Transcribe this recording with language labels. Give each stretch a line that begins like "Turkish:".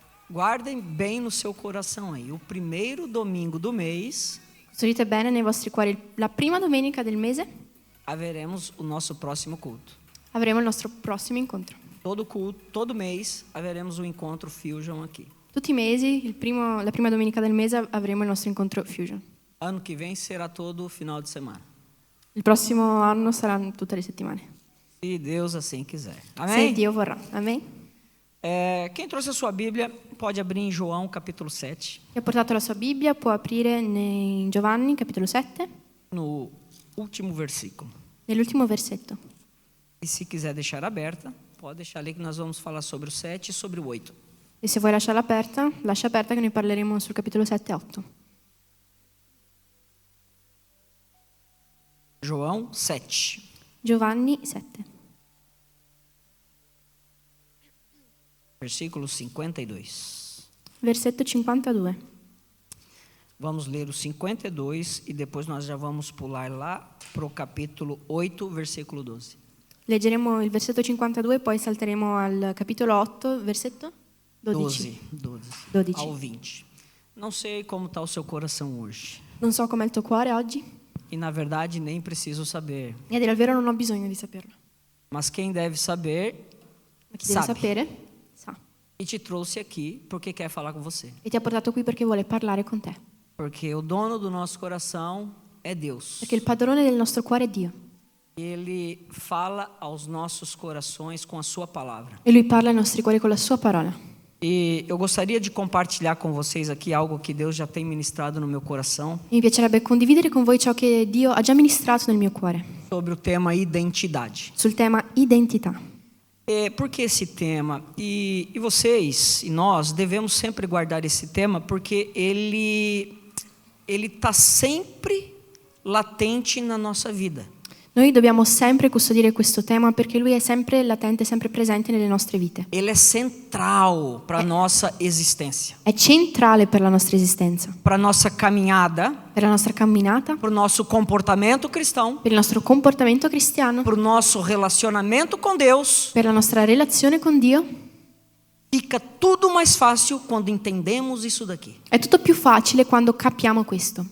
Portuguese: Guardem bem no seu coração aí. O primeiro domingo do mês
Italian: Custodite bene nei vostri cuori, la prima domenica del mese
Portuguese: haveremos o nosso próximo culto.
Italian: avremo il nostro prossimo incontro.
Portuguese: Todo culto, todo mês haveremos um encontro Fusion aqui.
Italian: Tutti i mesi, la prima domenica del mese avremo il nostro incontro Fusion.
Portuguese: Ano que vem será todo final de semana.
Italian: Il prossimo anno saranno tutte le settimane.
Portuguese: Se Deus assim quiser.
Italian: Se
Portuguese: Amém?
Italian: Dio vorrà. Amen.
Portuguese: Quem trouxe a sua Bíblia pode abrir em João capítulo 7,
Italian: Chi ha portato la sua Bibbia può aprire in Giovanni, capitolo 7,
Portuguese: no último versículo.
Italian: nell'ultimo versetto.
Portuguese: E se quiser deixar aberta, pode deixar ali que nós vamos falar sobre o 7 e sobre o 8.
Italian: E se vuoi lasciarla aperta, lascia aperta che noi parleremo sul capitolo 7 e 8.
Portuguese: João 7.
Italian: Giovanni 7,
Portuguese: Versículo 52.
Italian: versetto 52.
Portuguese: Vamos ler o 52 e depois nós já vamos pular lá para o capítulo 8, versículo 12.
Italian: Leggeremo il versetto 52 e poi salteremo al capitolo 8, versetto 12.
Portuguese: 12 ao 20. Não sei como está o seu coração hoje.
Italian: Non so com'è il tuo cuore oggi,
Portuguese: E na verdade nem preciso saber.
Italian: e a dire il vero non ho bisogno di saperlo.
Portuguese: Mas quem deve saber,
Italian: Ma chi deve
Portuguese: sabe.
Italian: sapere, sa.
Portuguese: E te trouxe aqui porque quer falar com você.
Italian: E ti ha portato qui perché vuole parlare con te.
Portuguese: Porque o dono do nosso coração é Deus.
Italian: Perché il padrone del nostro cuore è Dio.
Portuguese: Ele fala aos nossos corações com a sua palavra.
Italian: E Lui parla ai nostri cuori con la sua parola.
Portuguese: E eu gostaria de compartilhar com vocês aqui algo que Deus já tem ministrado no meu coração
Italian: E mi piacerebbe condividere con voi ciò che Dio ha già ministrato nel mio cuore,
Portuguese: sobre o tema identidade.
Italian: sul tema identità.
Portuguese: Por que esse tema? E vocês e nós devemos sempre guardar esse tema porque ele está sempre latente na nossa vida.
Italian: Noi dobbiamo sempre custodire questo tema perché Lui è sempre latente, sempre presente nelle nostre vite.
Portuguese: Ele é central para a nossa existência,
Italian: È centrale per la nostra esistenza,
Portuguese: para a nossa caminhada,
Italian: per la nostra camminata,
Portuguese: para o nosso comportamento cristão,
Italian: per il nostro comportamento cristiano,
Portuguese: para o nosso relacionamento com Deus.
Italian: per la nostra relazione con Dio.
Portuguese: Fica tudo mais fácil quando entendemos isso daqui.
Italian: È tutto più facile quando capiamo questo.